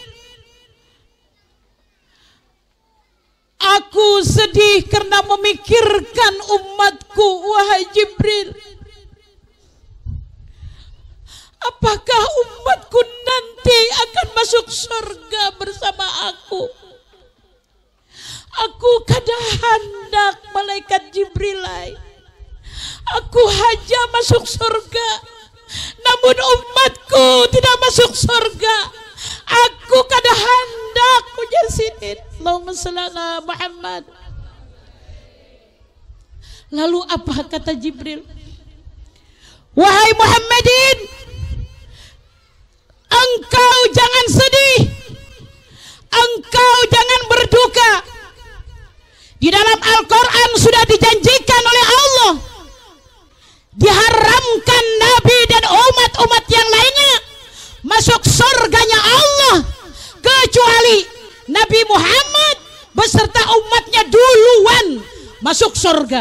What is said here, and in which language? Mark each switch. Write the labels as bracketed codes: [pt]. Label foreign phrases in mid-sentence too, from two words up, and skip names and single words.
[id] Aku sedih karena memikirkan umatku wahai Jibril. Apakah umatku nanti akan masuk surga bersama aku? [bjn] Aku kada hendak malaikat Jibril. Aku haja masuk surga, namun umatku tidak masuk surga. Aku kada hendak ujar Sidin. [ar] Allahumma shalli ala Muhammad. [id] Lalu apa kata Jibril? Wahai Muhammadin, engkau jangan sedih, engkau jangan berduka. Di dalam Al-Quran sudah dijanjikan oleh Allah, diharamkan Nabi dan umat-umat yang lainnya masuk surganya Allah, kecuali Nabi Muhammad beserta umatnya duluan masuk surga.